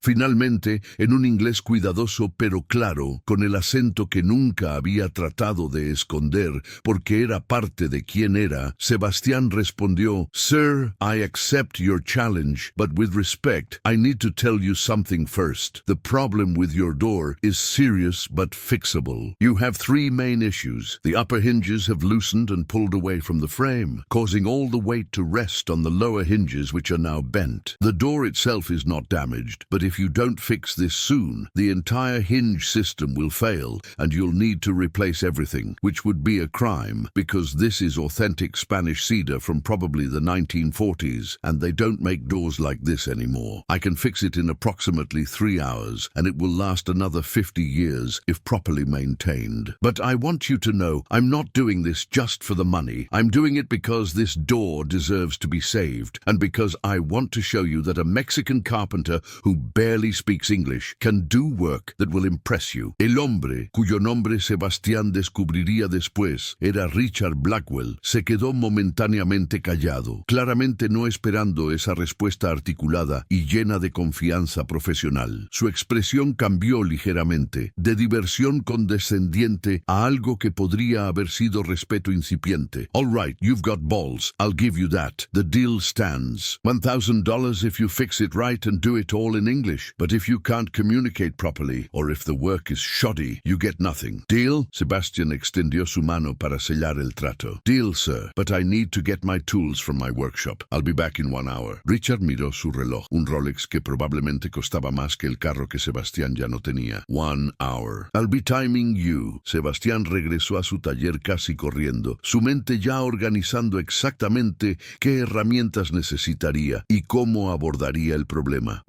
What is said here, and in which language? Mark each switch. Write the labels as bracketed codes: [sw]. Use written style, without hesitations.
[es] Finalmente, en un inglés cuidadoso pero claro, con el acento que nunca había tratado de esconder porque era parte de quién era, Sebastián respondió: [en] «Sir, I accept your challenge, but with respect, I need to tell you something first. The problem with your door is serious but fixable. You have 3 main issues. The upper hinges have loosened and pulled away from the frame, causing all the weight to rest on the lower hinges, which are now bent. The door itself is not damaged, but if you don't fix this soon, the entire hinge system will fail and you'll need to replace everything, which would be a crime because this is authentic Spanish cedar from probably the 1940s and they don't make doors like this anymore. I can fix it in approximately 3 hours and it will last another 50 years if properly maintained. But I want you to know I'm not doing this just for the money. I'm doing it because this door deserves to be saved and because I want to show you that a Mexican carpenter who barely speaks English can do work that will impress you». [es] El hombre, cuyo nombre Sebastián descubriría después, era Richard Blackwell, se quedó momentáneamente callado, claramente no esperando esa respuesta articulada y llena de confianza profesional. Su expresión cambió ligeramente, de diversión condescendiente a algo que podría haber sido respeto incipiente. [en] «All right, you've got balls. I'll give you that. The deal stands. $1,000 if you fix it right and do it all in English. But if you can't communicate properly, or if the work is shoddy, you get nothing. Deal?» [es] Sebastián extendió su mano para sellar el trato. [en] «Deal, sir, but I need to get my tools from my workshop. I'll be back in 1 hour». [es] Richard miró su reloj, un Rolex que probablemente costaba más que el carro que Sebastián ya no tenía. [en] 1 hour. «I'll be timing you». [es] Sebastián regresó a su taller casi corriendo, su mente ya organizando exactamente qué herramientas necesitaría y cómo abordaría el problema.